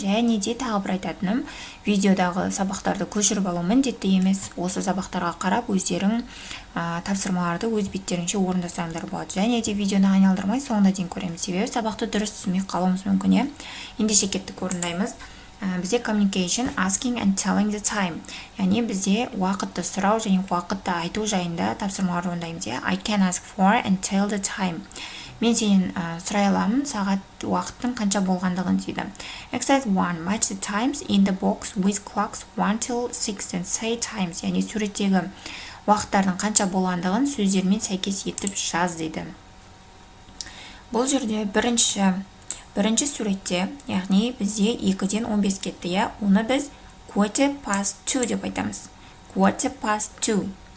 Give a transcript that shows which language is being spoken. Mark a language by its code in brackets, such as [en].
[kk] Және де тағы бір айтатыным, видеодағы сабақтарды көшіріп алу міндетті емес. Осы сабақтарға қарап өздерің тапсырмаларды өз беттерінше орындасаңдар болады. Және де видеоны айналдырмай соңына дейін көреміз, себебі сабақты дұрыс түсінбей қалуымыз мүмкін. Ендеше кеттік, орындаймыз. Бізде [en] communication, asking and telling the time. [kk] Яғни бізде уақытты сұрау және уақытты айту жайында тапсырмалар орындаймыз. [en] I can ask for and tell the time. [kk] Мен сенен сұрай аламын сағат уақыттың қанша болғандығын дейді. [en] Exercise 1. Match the times in the box with clocks 1 till 6 and say times. [kk] Яғни суреттегі уақыттардың қанша болғандығын сөздермен сәйкес етіп жаз дейді. Бұл жерде бірінші суретте, яғни бізде 2-ден 15 кетті. Оны біз [en] quarter past 2 [kk] деп айтамыз. [en] Quarter past 2.